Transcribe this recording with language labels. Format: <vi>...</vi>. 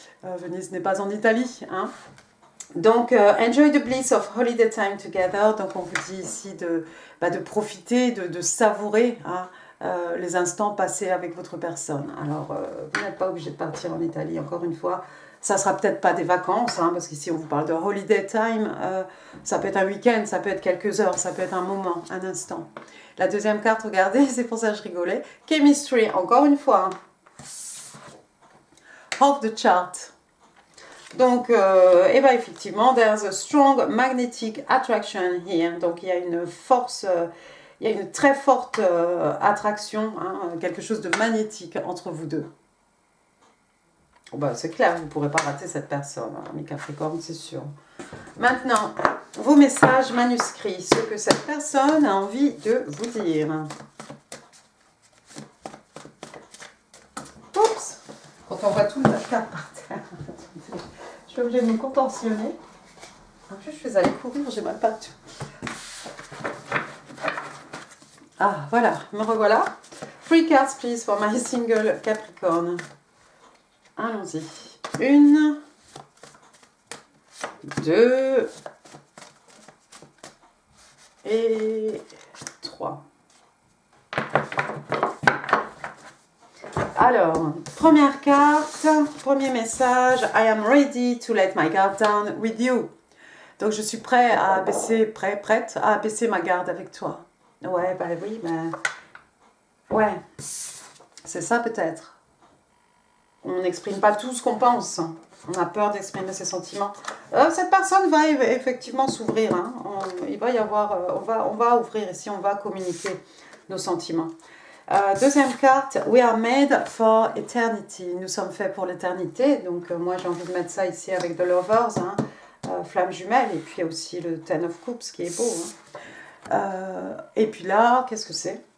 <fr>Venise n'est pas en Italie, hein. Donc,</fr> <en>enjoy the bliss of holiday time together.</en> <fr>Donc, on vous dit ici de profiter, de savourer, hein, les instants passés avec votre personne. Alors, vous n'êtes pas obligé de partir en Italie, encore une fois. Ça ne sera peut-être pas des vacances, hein, parce qu'ici, on vous parle de holiday time. Ça peut être un week-end, ça peut être quelques heures, ça peut être un moment, un instant. La deuxième carte, regardez, c'est pour ça que je rigolais. Chemistry, encore une fois.</fr> <en>Of the chart.</en> <fr>Donc, effectivement,</fr> <en>there's a strong magnetic attraction here.</en> <fr>Donc, il y a une force, il y a une très forte attraction, hein, quelque chose de magnétique entre vous deux. C'est clair, vous ne pourrez pas rater cette personne, hein, mes Capricornes, c'est sûr. Maintenant, vos messages manuscrits, ce que cette personne a envie de vous dire. Oups, quand on voit tout le carte par terre. Je suis obligée de me contentionner. En plus, je suis allée courir, j'ai mal pas tout. Ah, voilà, me revoilà.</fr> <en>3 cards, please, for my single Capricorn.</en> <fr>Allons-y. 1, 2 et 3. Alors, première carte, premier message.</fr> <en>I am ready to let my guard down with you.</en> <fr>Donc, je suis prête à abaisser ma garde avec toi. Ouais, oui, ouais, c'est ça peut-être. On n'exprime pas tout ce qu'on pense. On a peur d'exprimer ses sentiments. Cette personne va effectivement s'ouvrir. Hein. Il va y avoir, on va ouvrir ici, on va communiquer nos sentiments. Deuxième carte,</fr> <en>we are made for eternity.</en> <fr>Nous sommes faits pour l'éternité. Donc moi j'ai envie de mettre ça ici avec The Lovers, hein, flamme jumelle, et puis aussi le Ten of Cups qui est beau. Hein. Et puis là, qu'est-ce que c'est?</fr>